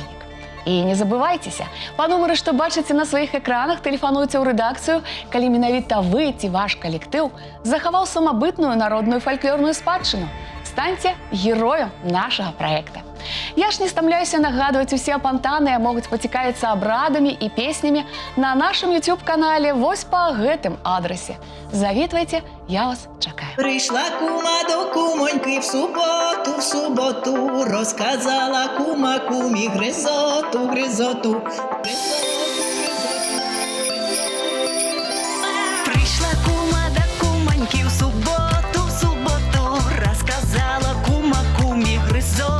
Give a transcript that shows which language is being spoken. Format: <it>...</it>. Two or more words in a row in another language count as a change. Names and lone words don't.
<be>І не забывайцеся, па нумары, што бачыце на сваіх экранах, тэлефануйце ў рэдакцыю, калі менавіта вы ці ваш калектыў захаваў самабытную народную фальклорную спадчыну. Станьце героем нашага праекта. Я ж не стамляюся нагадваць, усе апантаныя могуць пацікавіцца абрадамі і песнямі на нашым YouTube-канале вось па гэтым адрасе. Завітвайце, я вас чакаю.</be> <uk>Прийшла кума до кумоньки в суботу, розказала кума кумі гризоту. Прийшла кума до кумоньки в суботу, розказала кума кумі гризоту.</uk>